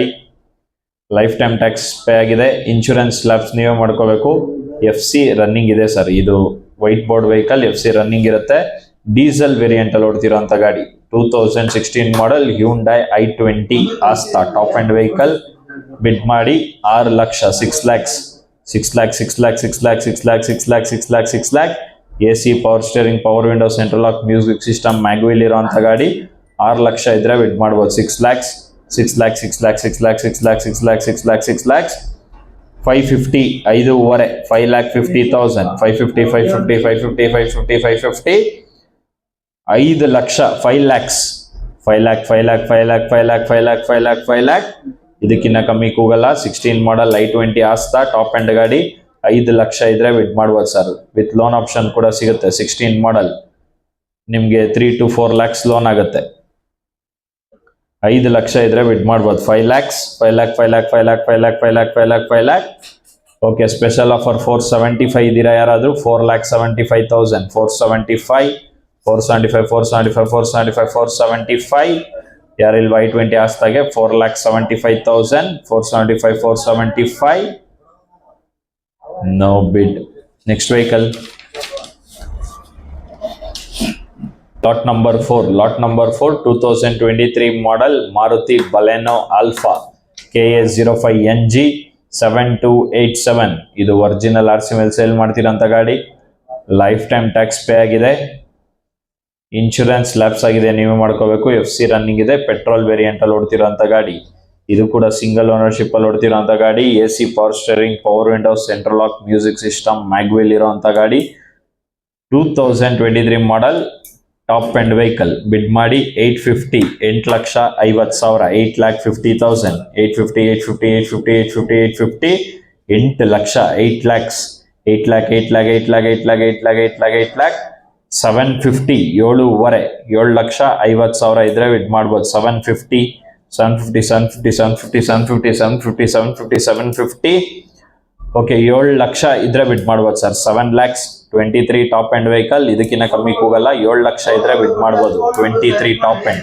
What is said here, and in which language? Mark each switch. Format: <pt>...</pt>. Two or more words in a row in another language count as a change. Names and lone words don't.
<en>life time tax pay</en> <kn>ಆಗಿದೆ.</kn> <en>insurance lapse</en> <kn>ನೀವೇ ಮಾಡ್ಕೋಬೇಕು.</kn> <en>FC running</en> <kn>ಇದೆ ಸರ್. ಇದು</kn> <en>white board vehicle. FC running</en> <kn>ಇರುತ್ತೆ.</kn> <en>diesel variant</en> <kn>ಅಲ್ಲಿ ಓಡ್ತಿರೋಂಥ ಗಾಡಿ. 2016 ಮಾಡೆಲ್ Hyundai i20 Asta</kn> <en>top end vehicle.</en> <kn>ಬಿಡ್ ಮಾಡಿ 6 ಲಕ್ಷ 6 lakhs 6 lakh 6 lakh 6 lakh 6 lakh 6 lakh 6 lakh 6 lakh</kn> <en>AC, power steering, power window, central lock, music system, mag wheel</en> <kn>ಇರೋಂಥ ಗಾಡಿ. 6 ಲಕ್ಷ ಇದ್ರೆ ಬಿಡ್ ಮಾಡ್ಬೋದು. 6 lakhs 6 lakh 6 lakh 6 lakh 6 lakh 6 lakh 6 lakh 6 lakhs 550 5.5 5,50,000 550 550 550 550 550 5 ಲಕ್ಷ 5 lakhs 5 lakh 5 lakh 5 lakh 5 lakh 5 lakh 5 lakh 5 lakh ಇದಕ್ಕಿಂತ ಕಮ್ಮಿ ಕೂಗಲ್ಲ. 16 ಮಾಡೆಲ್ i20 Asta</kn> <en>top end</en> <kn>ಗಾಡಿ. 5 ಲಕ್ಷ ಇದ್ರೆ ಬಿಡ್ ಮಾಡ್ಬೋದು ಸರ್.</kn> <en>with loan option</en> <kn>ಕೂಡ ಸಿಗುತ್ತೆ. 16 ಮಾಡೆಲ್ ನಿಮ್ಗೆ 3 to 4 lakhs ಲೋನ್ ಆಗುತ್ತೆ. 5 ಲಕ್ಷ ಇದ್ರೆ ಬಿಡ್ ಮಾಡ್ಬೋದು. 5 lakhs 5 lakh 5 lakh 5 lakh 5 lakh 5 lakh 5 lakh 5 lakh ಓಕೆ,</kn> <en>special offer</en> <kn>475 ಇದೀರಾ ಯಾರಾದ್ರೂ? 4,75,000, 475, 475, 475, 475, 475. ಯಾರಿಲ್ವಾ I-20 ಆಸ್ತಾಗೆ? 4,75,000, 475, 475.</kn> <en>No bid. Next vehicle. Lot number 4. Lot number 4, 2023 model Maruti Baleno Alpha KA05NG 7287.</en> <kn>ಇದು ಒರಿಜಿನಲ್ RC ಮೇಲೆ ಸೇಲ್ ಮಾಡ್ತಿರೋಂಥ ಗಾಡಿ.</kn> <en>life time tax pay</en> <kn>ಆಗಿದೆ.</kn> <en>insurance lapse</en> <kn>ಆಗಿದೆ, ನೀವೇ ಮಾಡ್ಕೋಬೇಕು.</kn> <en>FC running</en> <kn>ಇದೆ.</kn> <en>petrol variant</en> <kn>ಅಲ್ಲಿ ಓಡ್ತಿರೋಂಥ ಗಾಡಿ. ಇದು ಕೂಡ</kn> <en>single ownership</en> <kn>ಅಲ್ಲಿ ಓಡ್ತಿರೋಂಥ ಗಾಡಿ.</kn> <en>AC, power steering, power windows, central lock, music system, mag wheel</en> <kn>ಇರೋಂಥ ಗಾಡಿ. 2023 ಮಾಡೆಲ್,</kn> <en>top end vehicle.</en> <kn>ಬಿಡ್ ಮಾಡಿ 850, 8,50,000, 8,50,000, 850, 850, 850, 850, 850, 8 ಲಕ್ಷ, 8 lakhs, 8 lakh, 8 lakh, 8 lakh, 8 lakh, 8 lakh, 8 lakh, 8 lakh, 750, 7.5, 7,50,000 ಇದ್ರೆ ಬಿಡ್ ಮಾಡ್ಬೋದು. 750, 750, 750, 750, 750, 750, 750, 750. ಓಕೆ, 7 ಲಕ್ಷ ಇದ್ರೆ ಬಿಡ್ ಮಾಡ್ಬೋದು ಸರ್. 7 lakhs, 23</kn> <en>top end vehicle.</en> <kn>ಇದಕ್ಕಿಂತ ಕಮ್ಮಿ ಹೋಗಲ್ಲ. 7 ಲಕ್ಷ ಇದ್ರೆ ಬಿಡ್ ಮಾಡ್ಬೋದು. 23</kn> <en>top end.</en>